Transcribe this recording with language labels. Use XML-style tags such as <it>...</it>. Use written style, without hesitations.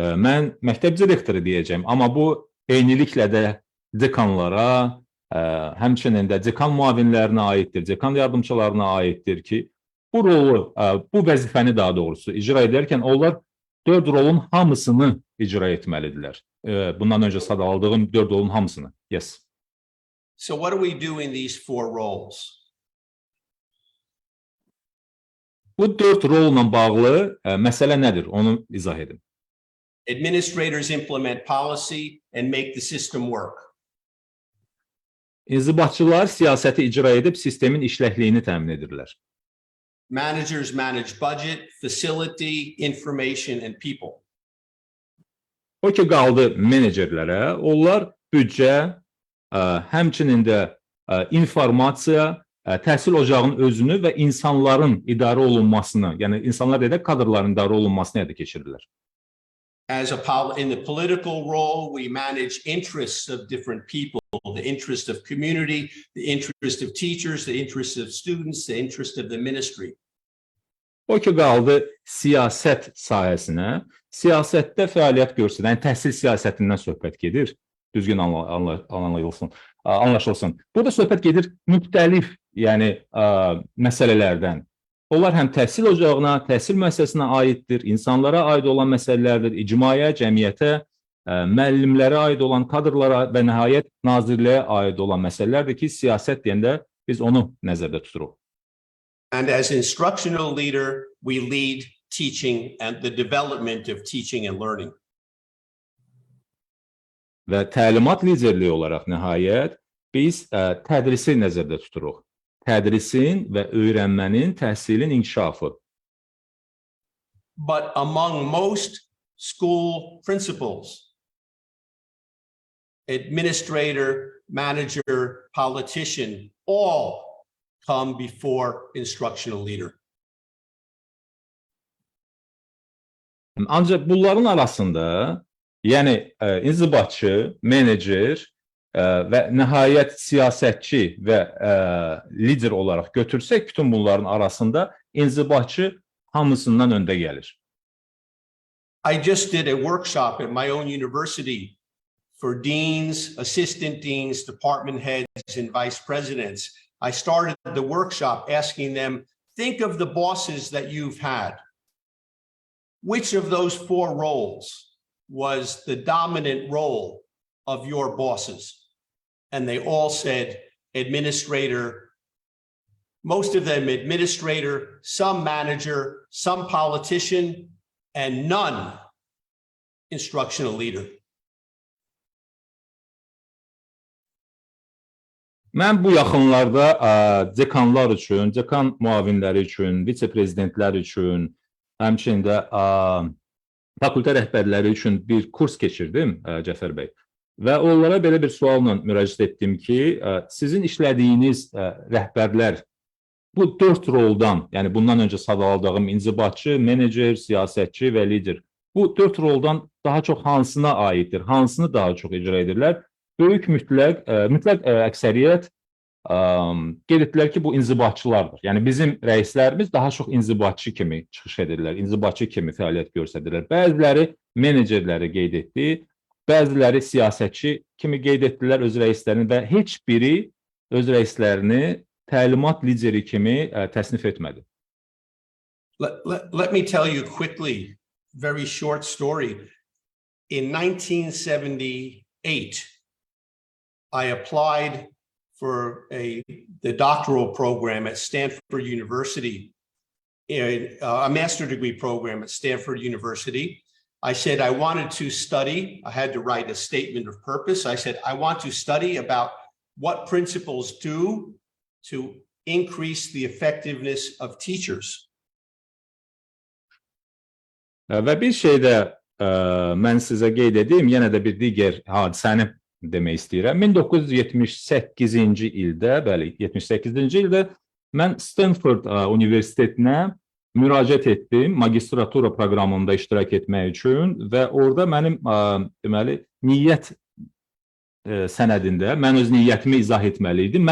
<az>Mən məktəb direktoru deyəcəm, amma bu eyniliklə də dekanlara, həmçinin də dekan müavinlərinə aiddir, dekan yardımçılarına aiddir ki, bu rolu, bu vəzifəni daha doğrusu icra edərkən onlar 4 rolun hamısını icra etməlidirlər. Bundan öncə sadaladığım 4 rolun hamısını.</az> <en>Yes. So what do we do in these four roles?</en> <az>Bu 4 rolla bağlı məsələ nədir? Onu izah edin.</az> <en>Administrators implement policy and make the system work.</en> <az>İnzibatçılar siyasəti icra edib sistemin işləkliyini təmin edirlər.</az> <en>Managers manage budget, facility, information and people.</en> <az>O ki qaldı menecerlərə, onlar büdcə, həmçinin də informasiya, təhsil ocağının özünü və insanların idarə olunmasını, yəni insanlar edək kadrların idarə olunmasını həyata keçirirlər.</az> <en>In the political role, we manage interests of different people, the interest of community, the interest of teachers, the interest of students, the interest of the ministry.</en> <az>O ki qaldı siyasət sahəsinə, siyasətdə fəaliyyət göstərən, yəni təhsil siyasətindən söhbət gedir, düzgün anlaşılsın. Burada söhbət gedir müxtəlif, yəni məsələlərdən. Onlar həm təhsil ocağına, təhsil müəssisəsinə aiddir, insanlara aid olan məsələlərdir, icmaya, cəmiyyətə, müəllimlərə aid olan kadrlara və nəhayət nazirliyə aid olan məsələlərdir ki, siyasət deyəndə biz onu nəzərdə tuturuq.</az> <en>And as instructional leader, we lead teaching and the development of teaching and learning.</en> <az>Və təlimat liderliyi olaraq nəhayət biz tədrisi nəzərdə tuturuq. Tədrisin və öyrənmənin, təhsilin inkişafı.</az> <en>But among most school principals, administrator, manager, politician, all come before instructional leader.</en> <az>Ancaq bunların arasında, yəni inzibatçı, menecer və nəhayət siyasətçi və lider olaraq götürsək, bütün bunların arasında inzibatçı hamısından öndə gəlir.</az> <en>I just did a workshop at my own university for deans, assistant deans, department heads, and vice presidents. I started the workshop asking them, think of the bosses that you've had. Which of those four roles was the dominant role of your bosses? And they all said administrator, most of them administrator, some manager, some politician, and none instructional leader.</en> <az>Mən bu yaxınlarda dekanlar üçün, dekan müavinləri üçün, vitse-prezidentlər üçün, həmçinin də fakültə rəhbərləri üçün bir kurs keçirdim, Cəfər bəy. Və onlara belə bir sualla müraciət etdim ki, sizin işlədiyiniz rəhbərlər bu 4 roldan, yəni bundan öncə sadaladığım inzibatçı, menecer, siyasətçi və lider, bu 4 roldan daha çox hansına aiddir, hansını daha çox icra edirlər? Böyük mütləq əksəriyyət qeyd etdilər ki, bu inzibatçılardır. Yəni bizim rəislərimiz daha çox inzibatçı kimi çıxış edirlər, inzibatçı kimi fəaliyyət göstərirlər. Bəziləri menecerləri qeyd etdi, bəziləri siyasətçi kimi qeyd etdilər öz rəislərini və heç biri öz rəislərini təlimat lideri kimi təsnif etmədi.</az> <en>Let me tell you quickly, very short story. In 1978, I applied for the doctoral program at Stanford University, a master's degree program at Stanford University. I said I wanted to study. I had to write a statement of purpose. I said I want to study about what principals do to increase the effectiveness of teachers.</en> <az>Və bir şey də mən sizə qeyd edeyim, yenə də bir digər hadisəni demək istəyirəm. 1978-ci ildə, bəli, 78-ci ildə mən Stanford Universitetinə müraciət etdim magistratura proqramında iştirak etmək üçün və orada mənim deməli niyyət sənədində mən öz niyyətimi izah etməli idim.</az>